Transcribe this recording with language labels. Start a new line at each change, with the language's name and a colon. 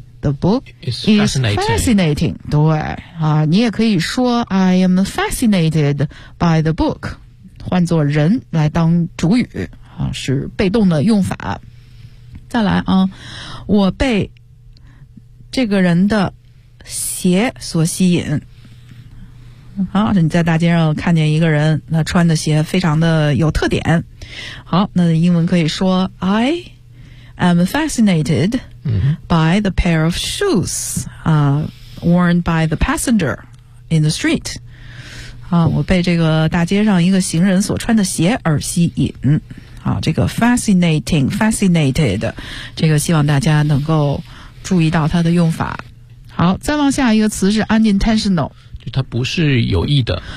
English: The book is fascinating。
Chinese: 对啊，你也可以说
English: I am fascinated by the book，
Chinese: 换作人来当主语啊，是被动的用法。再来啊，我被这个人的鞋所吸引。好，你在大街上看见一个人，那穿的鞋非常的有特点。好，那英文可以说
English: I am fascinated by the pair of shoes worn by the passenger in the street.
Chinese: 啊，我被这个大街上一个行人所穿的鞋而吸引。啊，这个 fascinating, fascinated, 这个希望大家能够注意到它的用法。好，再往下一个词是 unintentional。它不是有意的。